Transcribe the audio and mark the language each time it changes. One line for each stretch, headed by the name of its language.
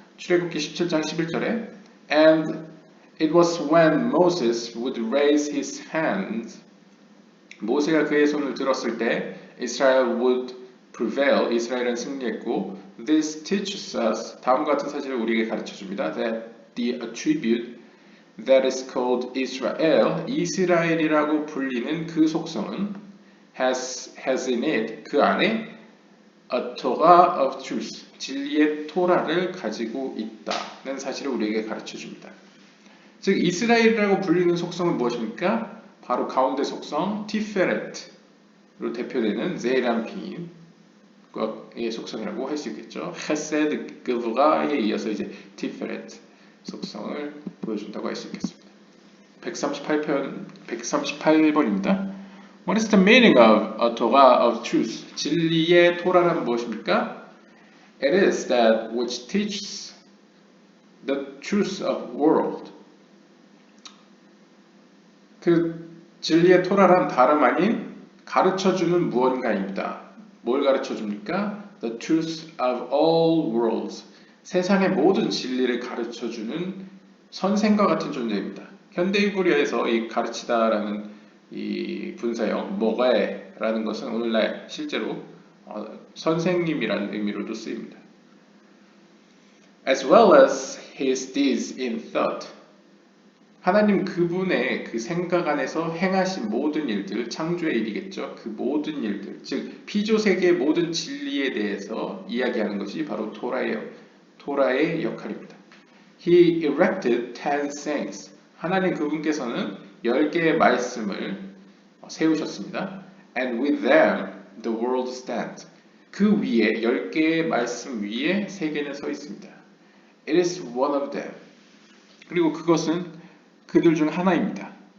Korean: 출애굽기 17장 11절에
English: And it was when Moses would raise his hand.
Korean: 모세가 그의 손을 들었을 때
English: Israel would prevail.
Korean: 이스라엘은 승리했고
English: This teaches us.
Korean: 다음과 같은 사실을 우리에게 가르쳐줍니다.
English: That the attribute that is called Israel,
Korean: 이스라엘이라고 불리는 그 속성은
English: has in it,
Korean: 그 안에
English: a Torah of truth,
Korean: 진리의 토라를 가지고 있다는 사실을 우리에게 가르쳐줍니다. 즉 이스라엘이라고 불리는 속성은 무엇입니까? 바로 가운데 속성 티페렛으로 대표되는 제이람핀의 속성이라고 할 수 있겠죠. 헤세드 그브가에 이어서 이제 티페렛 속성을 보여준다고 할 수 있겠습니다. 138번입니다.
English: What is the meaning of a Torah of truth?
Korean: 진리의 토라는 무엇입니까?
English: It is that which teaches the truth of world.
Korean: 그 진리의 토라란 다름 아닌 가르쳐주는 무언가입니다. 뭘 가르쳐줍니까?
English: The truth of all worlds.
Korean: 세상의 모든 진리를 가르쳐주는 선생과 같은 존재입니다. 현대이브리어에서 이 가르치다라는 이 분사형 모가에라는 것은 오늘날 실제로 선생님이라는 의미로도 쓰입니다.
English: As well as his deeds in thought.
Korean: 하나님 그분의 그 생각 안에서 행하신 모든 일들, 창조의 일이겠죠. 그 모든 일들, 즉 피조세계의 모든 진리에 대해서 이야기하는 것이 바로 토라의 역할입니다.
English: He erected 10 sayings.
Korean: 하나님 그분께서는 10개의 말씀을 세우셨습니다.
English: And with them the world stands.
Korean: 그 위에 10개의 말씀 위에 세계는 서 있습니다.
English: It is one of them.
Korean: 그리고 그것은 그들 중 하나입니다.